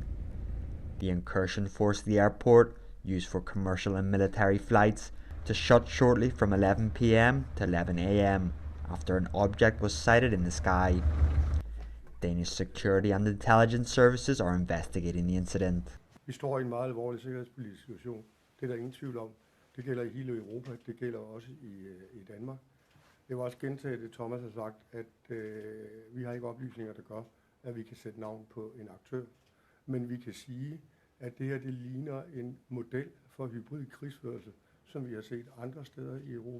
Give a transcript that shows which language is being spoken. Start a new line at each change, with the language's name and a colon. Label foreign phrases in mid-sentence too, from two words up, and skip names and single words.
English: The incursion forced the airport, used for commercial and military flights, to shut shortly from 11 p.m. to 11 a.m. after an object was sighted in the sky. Danish security and intelligence services are investigating the incident.
Danish: Vi står i en meget alvorlig sikkerhedspolitisk situation. Det er der ingen tvivl om. Det gælder i hele Europa, det gælder også i Danmark. Jeg vil også gentage det, Thomas har sagt, at vi har ikke oplysninger, der gør, at vi kan sætte navn på en aktør. Men vi kan sige, at det her det ligner en model for hybrid krigsførelse, som vi har set andre steder i Europa.